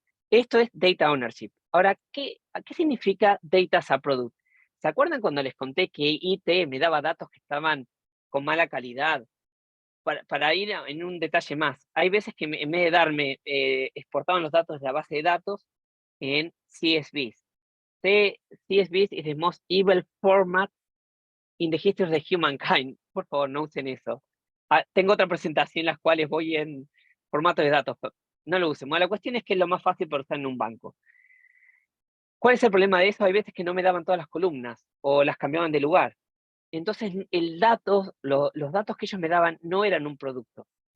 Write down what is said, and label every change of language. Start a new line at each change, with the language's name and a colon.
Spanish: Esto es Data Ownership. Ahora, ¿qué significa Data as a Product? ¿Se acuerdan cuando les conté que IT me daba datos que estaban con mala calidad? Para ir en un detalle más, hay veces que en vez de darme, exportaban los datos de la base de datos en CSVs.
English: CSVs is the most evil format in the history of the humankind.
Spanish: Por favor, no usen eso. Tengo otra presentación en las cuales voy en formato de datos. No lo usen. Bueno, la cuestión es que es lo más fácil para usar en un banco. ¿Cuál es el problema de eso? Hay veces que no me daban todas las columnas o las cambiaban de lugar. Entonces, los datos que ellos me daban no eran un producto.